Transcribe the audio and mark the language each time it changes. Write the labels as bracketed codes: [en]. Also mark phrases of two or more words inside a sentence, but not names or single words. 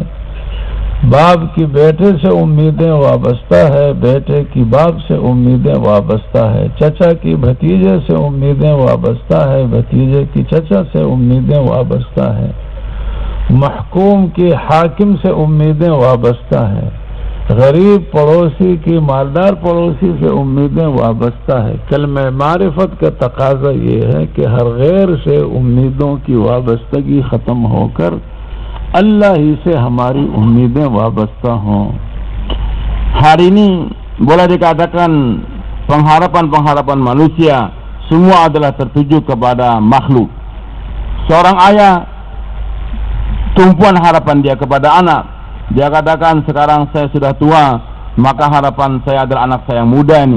[ur] باپ کی بیٹے سے امیدیں وابستہ ہے، بیٹے کی باپ سے امیدیں وابستہ ہے، چچا کی بھتیجے سے امیدیں وابستہ ہے، بھتیجے کی چچا سے امیدیں وابستہ ہے، محکوم کی حاکم سے امیدیں وابستہ ہے، غریب پڑوسی کی مالدار پڑوسی سے امیدیں وابستہ ہے. کلمۂ معرفت کا تقاضا یہ ہے کہ ہر غیر سے امیدوں کی وابستگی ختم ہو کر اللہ ہی سے ہماری امیدیں وابستہ ہوں. [id] Hari ini boleh dikatakan pengharapan-pengharapan manusia semua adalah tertuju kepada makhluk. Seorang ayah, tumpuan harapan dia kepada anak. Dia katakan, sekarang saya sudah tua, maka harapan saya adalah anak saya yang muda ini.